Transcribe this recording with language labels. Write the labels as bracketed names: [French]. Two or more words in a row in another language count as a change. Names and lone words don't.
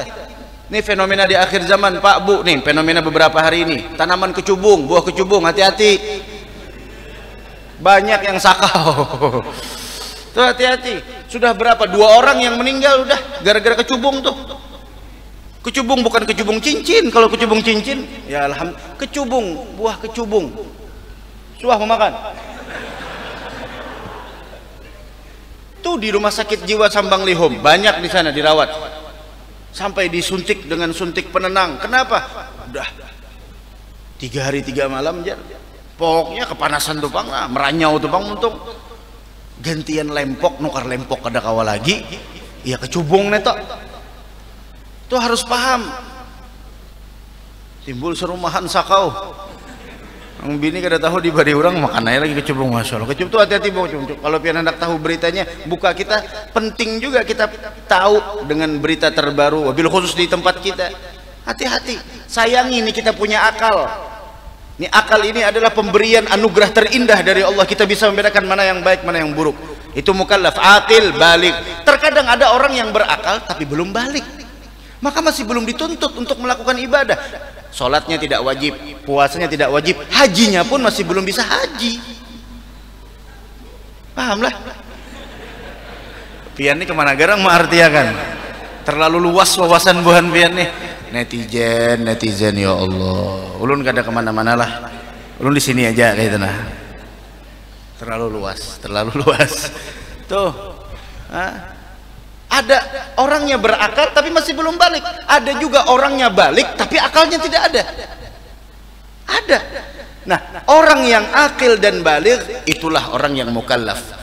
[Indonesian] Ini fenomena di akhir zaman, Pak Bu, nih fenomena beberapa hari ini, tanaman kecubung, buah kecubung, hati-hati, banyak yang sakau. Tuh hati-hati. Sudah berapa? 2 orang yang meninggal udah gara-gara kecubung tuh. Kecubung bukan kecubung cincin. Kalau kecubung cincin, ya alhamdulillah. Kecubung, buah kecubung. Suah memakan. Tuh di rumah sakit jiwa Sambang Lihom, banyak di sana dirawat. Sampai disuntik dengan suntik penenang. [Banjar] Kenapa? Udah 3 hari 3 malam jar. Pokoknya kepanasan tuh Bang, meranyau tuh Bang, untung. Gantian lempok, nukar lempok ada kawal lagi, ya kecubung netok. [Indonesian] Tuh harus paham. [Banjar] Timbul serumahan sakau. Ang bini kada tahu di bari orang makan aja lagi kecubung, [Arabic] masya Allah. [Banjar] Kecubung tuh hati-hati bang. Kalau pian hendak tahu beritanya, [Indonesian] buka kita. Penting juga kita tahu dengan berita terbaru, wabil khusus di tempat kita. Hati-hati. Sayangi ini kita punya akal. Ini akal ini adalah pemberian anugerah terindah dari Allah. Kita bisa membedakan mana yang baik, mana yang buruk. Itu mukallaf, aqil, baligh. Terkadang ada orang yang berakal tapi belum baligh, maka masih belum dituntut untuk melakukan ibadah. Salatnya tidak wajib, puasanya tidak wajib, hajinya pun masih belum bisa haji. Pahamlah? [Banjar] Pian ini kemana garang mengartiakan? Terlalu luas wawasan buhan pian nih. Netizen [Arabic] ya Allah, [Banjar] ulun kada kemana-mana lah, ulun di sini aja kayak itu nah. [Indonesian] Terlalu luas tuh. Ada orangnya berakal tapi masih belum balik, ada juga orangnya balik tapi akalnya tidak ada. Nah, orang yang akil dan balik itulah orang yang mukallaf.